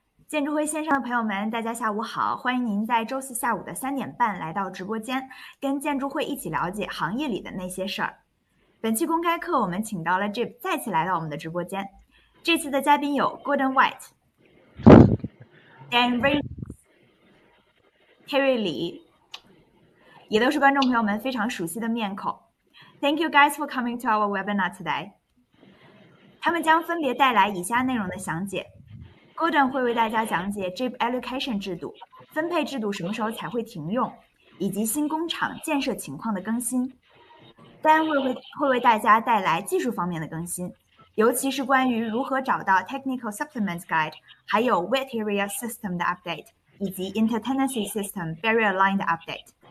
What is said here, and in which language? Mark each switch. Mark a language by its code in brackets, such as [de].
[zh] 建筑会线上的朋友们，大家下午好！欢迎您在周四下午的3点半来到直播间，跟建筑会一起了解行业里的那些事儿。本期公开课，我们请到了 GIB 再次来到我们的直播间。这次的嘉宾有 Gordon White、Dan Reynolds、Terry Lee， 也都是观众朋友们非常熟悉的面孔。 [en] Thank you guys for coming to our webinar today. [zh] 他们将分别带来以下内容的详解。Gordon 会为大家讲解 GIB allocation 制度、分配制度什么时候才会停用，以及新工厂建设情况的更新。 Dan 会为大家带来技术方面的更新，尤其是关于如何找到 Technical Supplement Guide， 还有 Wet Area System 的 update， 以及 Intertenancy System Barrierline 的 update。